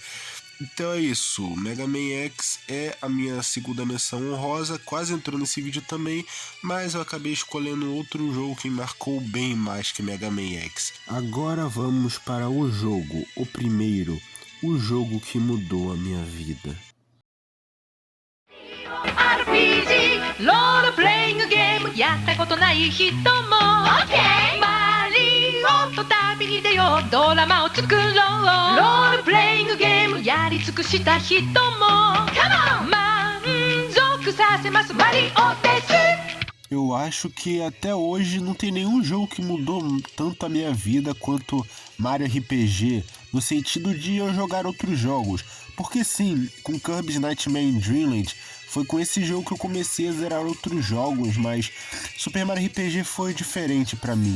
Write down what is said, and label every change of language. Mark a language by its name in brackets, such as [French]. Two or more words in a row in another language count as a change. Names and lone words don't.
[Portuguese] Então é isso, Mega Man X é a minha segunda menção honrosa, quase entrou nesse vídeo também, mas eu acabei escolhendo outro jogo que me marcou bem mais que Mega Man X. Agora vamos para o jogo, o primeiro, o jogo que mudou a minha vida. [Japanese] RPG ロールプレイングゲームやったことない人も OK マリオと旅に出ようドラマを作ろうロールプレイングゲームやり尽くした人も [English] Come on [Japanese] 満足させますマリオです [Portuguese] Eu acho que até hoje não tem nenhum jogo que mudou tanto a minha vida quanto Mario RPG, no sentido de eu jogar outros jogos. Porque sim, com Kirby's Nightmare Dreamland, foi com esse jogo que eu comecei a zerar outros jogos, mas Super Mario RPG foi diferente pra mim.